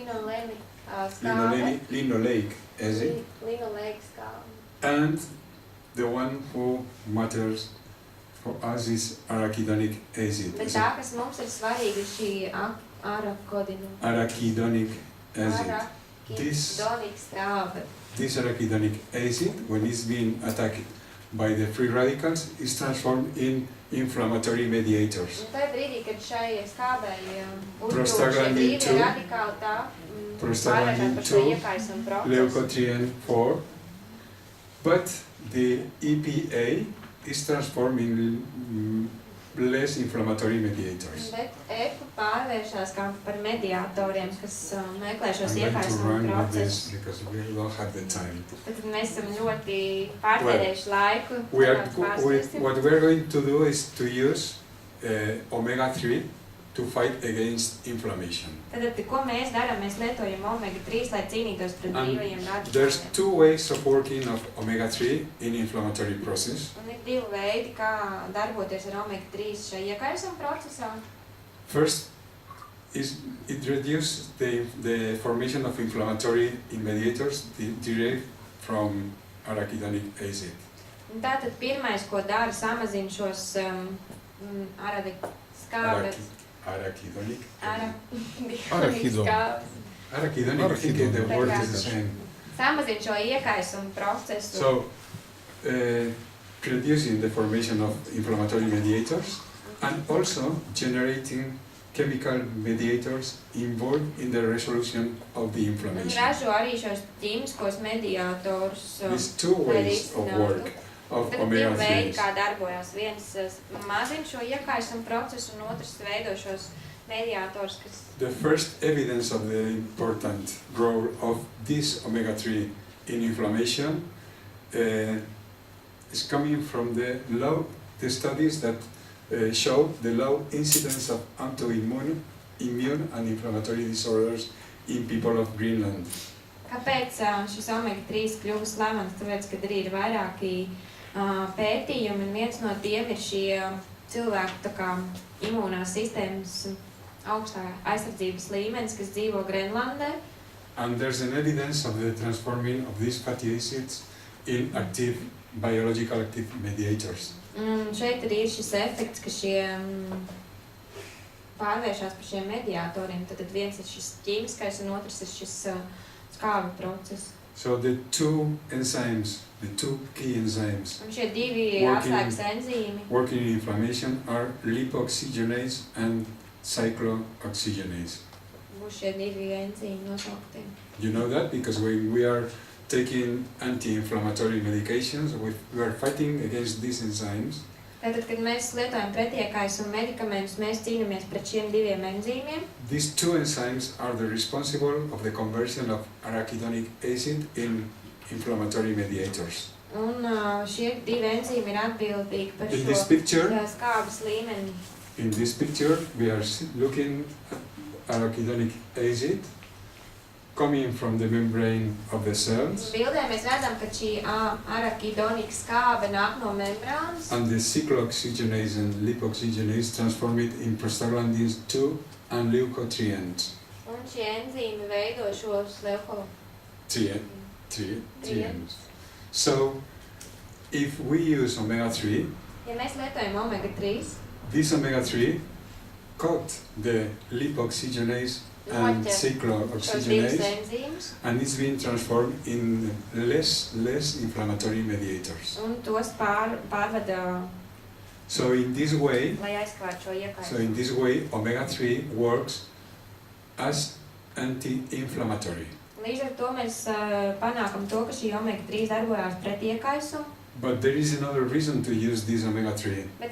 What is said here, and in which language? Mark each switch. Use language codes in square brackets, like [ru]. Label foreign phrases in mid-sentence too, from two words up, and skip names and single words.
[en] Linoleic acid. [lv] Linoleic skābi. [en] And the one who matters for us is arachidonic acid. [lv] Bet tā, kas mums ir svarīga, šī [en] arachidonic acid. [lv] Arachidonic skābe. [en] This arachidonic acid, when it's being attacked by the free radicals, is transformed in inflammatory mediators. [lv] Un tajā brīdī, kad šai skābei uzbrūk šie Prostaglandin brīvie 2, radikāli, tā prostaglandin pārvērtās par šo 2, iekaisumu procesu. [en] leukotriene 4, but the EPA is transformed in less inflammatory mediators. [lv] Bet EPA pārvēršās kā par mediatoriem, kas meklē šos [en] I'm going to [lv] iekaisumu [en] run with [lv] procesus. [en] this because we don't have the time. [lv] Tad mēs esam ļoti pārtērējuši laiku. [en] What we're going to do is to use omega-3 to fight against inflammation. [lv] Tad, ko mēs darām? Mēs lietojam omega-3, lai cīnītos pret brīvajiem [en] There's [lv] radikāliem. [en] two ways of working of omega-3 in inflammatory process. [lv] Un ir divi veidi, kā darboties ar omega-3 šajā iekaisuma procesā. [en] First, it reduces the formation of inflammatory mediators derived from arachidonic acid. [lv] Un tātad pirmais, ko dara, samazina šos skābes. Arachidonic. Arachidon. [en] Arachidonic, I think the word is the same. [lv] Samazina šo iekaisumu procesu. [en] So, reducing the formation of inflammatory mediators and also generating chemical mediators involved in the resolution of the [lv] Un [en] inflammation. [lv] ražo arī šos ķīmiskos mediātorus. [en] These two ways of work of [lv] Tad ir divi veidi, omega-3s. kā darbojās. Viens mazina šo iekaisumu procesu, un otrs veido šos mediātorus, kas [en] The first evidence of the important role of this omega-3 in inflammation is coming from the studies that show the low incidence of autoimmune and inflammatory disorders in people of Greenland. [lv] Kāpēc šis omega-3 kļuva slavens? Tāpēc, kad arī ir vairāki pētījumi, un viens no tiem ir šie cilvēku tā kā imūnās sistēmas augstā aizsardzības līmenis, kas dzīvo Grenlandē. [en] And there's an evidence of the transforming of these fatty acids in active, biological active mediators. [lv] Un šeit arī ir šis efekts, ka šie pārvēršās par šiem mediātoriem. Tad viens ir šis ķīmiskais, un otrs ir šis skābi process. [en] So the two enzymes, the two key enzymes [lv] Un šie divi atslēgas enzīmi [en] working in inflammation are lipoxygenase and cyclooxygenase. [lv] būs šie divi enzīmi nosaukti. [en] You know that because when we are taking anti-inflammatory medications, we are fighting against these enzymes. [lv] Tātad, kad mēs lietojam pretiekaisumu medikamentus, mēs cīnāmies pret šiem diviem enzīmiem. [en] These two enzymes are the responsible of the conversion of arachidonic acid in inflammatory mediators. [lv] Un šie divi enzīmi ir atbildīgi par [en] In this [lv] šo picture, skābes līmeni. [en] in this picture, we are looking at arachidonic acid coming from the membrane of the cells, [lv] Bildē mēs redzam, ka šī arachidonika skābe nāk no membrānas. [en] and the cyclooxygenase and lipoxygenase transform it in prostaglandins 2 and leukotrienes. [lv] Un šie enzīmi veido šos Trienes. [en] So, if we use omega-3, [lv] Ja mēs lietojam omega-3, [en] this omega-3 cut the lipoxygenase and [lv] noķer šos divus cyclooxygenase, enzīmus [en] and it's being transformed in less inflammatory mediators. [lv] un tos pārvada, [en] So in this way, [lv] lai aizskārtu šo iekaisumu. [en] omega-3 works as anti-inflammatory. [lv] Līdz ar to mēs panākam to, ka šī omega-3 darbojās pret iekaisumu. [en] But there is another reason to use this omega-3.